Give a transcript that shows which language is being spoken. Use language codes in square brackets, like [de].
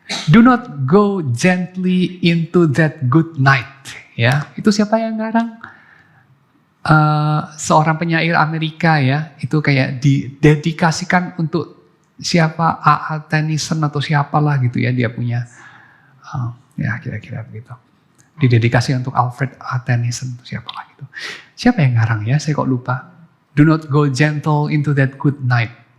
[en] Do not go gently into that good night. [id] Ya, itu siapa yang ngarang? Seorang penyair Amerika ya, itu kayak didedikasikan untuk siapa, A.A. Tennyson atau siapalah gitu ya, dia punya ya kira-kira begitu. Didedikasi untuk Alfred A. Tennyson atau siapalah gitu. Siapa yang ngarang ya? Saya kok lupa. [en] Do not go gentle into that good night.